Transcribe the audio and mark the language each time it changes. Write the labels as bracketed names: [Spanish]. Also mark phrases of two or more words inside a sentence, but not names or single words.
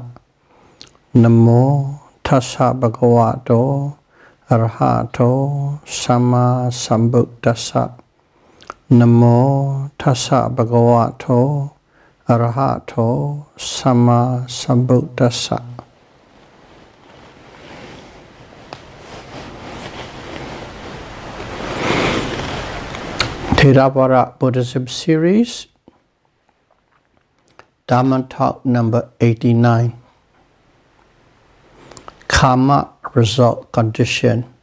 [Pali] Namo Tassa Bhagavato Arahato Samma Sambuddhassa. Namo Tassa Bhagavato Arahato Samma Sambuddhassa. [English] Theravada Buddhism series, Dhamma talk number 89. Kamma-Result condition.